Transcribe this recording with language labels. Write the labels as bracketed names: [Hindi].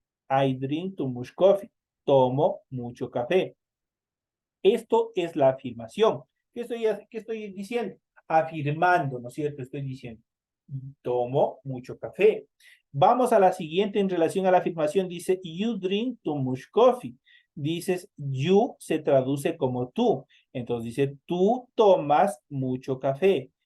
[English] I drink too much coffee. [Spanish] Tomo mucho café. Esto es la afirmación. ¿Qué estoy diciendo? Afirmando, ¿no es cierto? Estoy diciendo, tomo mucho café. Vamos a la siguiente en relación a la afirmación. Dice, [English] you drink too much coffee. [Spanish] Dices, you se traduce como tú. Entonces dice, tú tomas mucho café.